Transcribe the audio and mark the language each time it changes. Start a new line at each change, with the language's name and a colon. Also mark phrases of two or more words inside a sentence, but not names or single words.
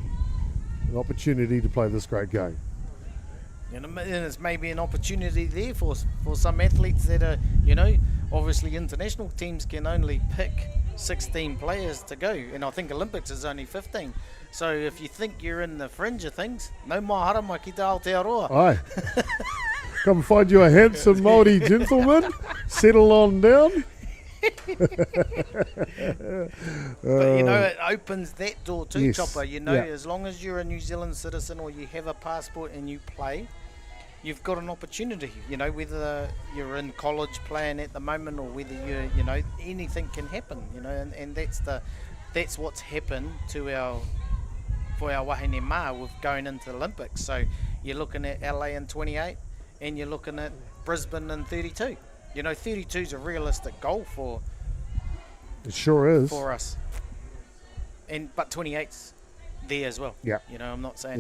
English: An opportunity to play this great game. And it's maybe an opportunity there for some athletes that are, you know, obviously international teams can only pick 16 players to go, and I think Olympics is only 15. So if you think you're in the fringe of things,
Māori: no mahara mai ki te Aotearoa.
English: Aye. Come find you a handsome Māori gentleman. Settle on down. But you know, it opens that door too, yes. Chopper. You know, Yeah. as long as you're a New Zealand citizen or you have a passport and you play, you've got an opportunity. You know, whether you're in college playing at the moment or whether you know, anything can happen. You know, and that's what's happened for our
Māori: wahine mā
English: with going into the Olympics. So you're looking at LA in 28 and you're looking at Brisbane in 32. You know, 32 is a realistic goal for It sure is. for us. But 28's there as well. Yeah. You know, I'm not saying